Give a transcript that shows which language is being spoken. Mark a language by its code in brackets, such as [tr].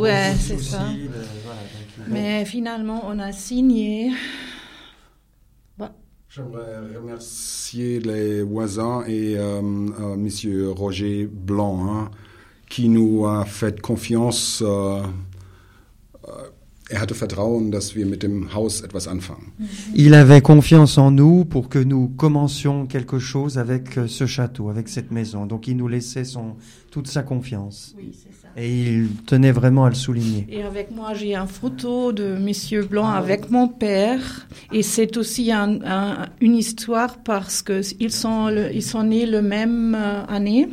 [fr] Oui, c'est ça. Mais finalement, on a signé. J'aimerais remercier les voisins et Monsieur Roger Blanc hein, qui nous a fait confiance. [de] Er hatte Vertrauen, dass wir mit dem Haus etwas anfangen. [fr] Il avait confiance en nous pour que nous commencions quelque chose avec ce château, avec cette maison. Donc il nous laissait toute sa confiance. Oui, c'est ça. Et il tenait vraiment à le souligner. Et avec moi, j'ai une photo de Monsieur Blanc avec mon père. Et c'est aussi une histoire parce qu'ils sont, nés la même année.